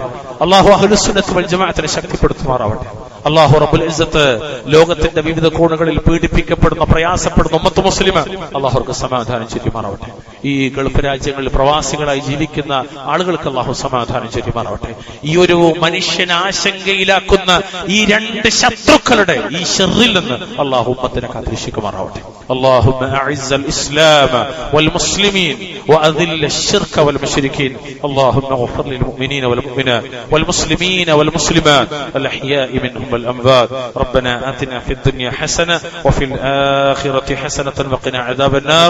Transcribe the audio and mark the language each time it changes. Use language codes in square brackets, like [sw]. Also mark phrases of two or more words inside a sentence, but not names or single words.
[ml] അല്ലാഹു [ar] أهل السنة والجماعة [ml] ശക്തിപ്പെടുത്തുമാറാവട്ടെ. [ar] الله رب العزة [ml] ലോകത്തിന്റെ വിവിധ കോണുകളിൽ പീഡിപ്പിക്കപ്പെടുന്ന, പ്രയാസപ്പെടുന്ന [ar] أمة مسلمة [ml] അല്ലാഹുർക്ക് സമാധാനം ചൊരിയുമാറാവട്ടെ. ഈ ഗൾഫ് രാജ്യങ്ങളിൽ പ്രവാസികളായി ജീവിക്കുന്ന ആളുകൾക്ക് അല്ലാഹു സമാധാനം ചൊരിയുമാറാവട്ടെ. ഈ ഒരു മനുഷ്യനെ ആശങ്കയിലാക്കുന്ന ഈ 2 ശത്രുക്കളുടെ ഈ ശർറിൽ നിന്ന് അല്ലാഹു ഉമ്മത്തിനെ കാത്തുരക്ഷിക്കുമാറാവട്ടെ. [ar] اللهم أعز الإسلام والمسلمين وأذل الشرك والمشركين. اللهم اغفر للمؤمنين والمؤمنات والمسلمين والمسلمات الأحياء منهم والأموات. ربنا آتنا في الدنيا حسنة وفي الآخرة حسنة وقنا عذاب النار.